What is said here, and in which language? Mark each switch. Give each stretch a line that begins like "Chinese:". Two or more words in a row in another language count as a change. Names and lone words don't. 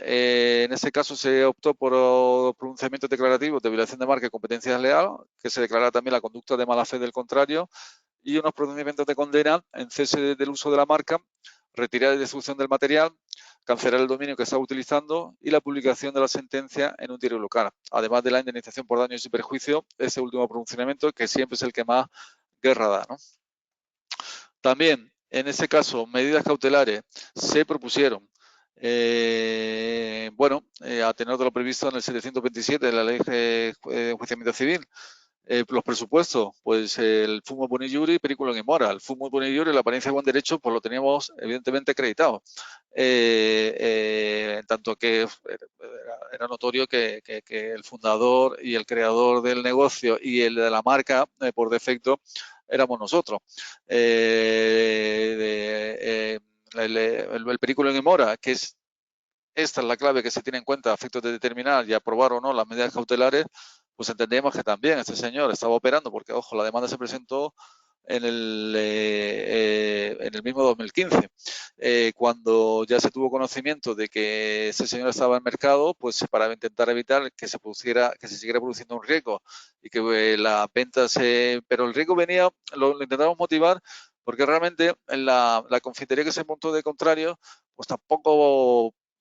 Spanish: En este caso se optó por pronunciamientos declarativos de violación de marca y competencia desleal, que se declara también la conducta de mala fe del contrario, y unos procedimientos de condena en cese del uso de la marca, retirada y destrucción del material, cancelar el dominio que estaba utilizando y la publicación de la sentencia en un diario local, además de la indemnización por daños y perjuicios, ese último pronunciamiento que siempre es el que más guerra da, ¿no? También, en ese caso, medidas cautelares se propusieron, a tenor de lo previsto en el 727 de la Ley de Enjuiciamiento Civil. Los presupuestos, pues el
Latin: fumus boni iure, periculum in mora. El fumus boni iure,
Spanish: la apariencia de buen derecho, pues lo teníamos evidentemente acreditado. Tanto que era notorio que el fundador y el creador del negocio y el de la marca, por defecto, éramos nosotros.
Latin: El periculum in mora,
Spanish: que es esta es la clave que se tiene en cuenta a efectos de determinar y aprobar o no las medidas cautelares, pues entendemos que también este señor estaba operando, porque, ojo, la demanda se presentó en el mismo 2015. Cuando ya se tuvo conocimiento de que ese señor estaba en el mercado, pues para intentar evitar que se siguiera produciendo un riesgo y que la venta Pero el riesgo venía, lo intentamos motivar, porque realmente en la confitería que se montó de contrario, pues tampoco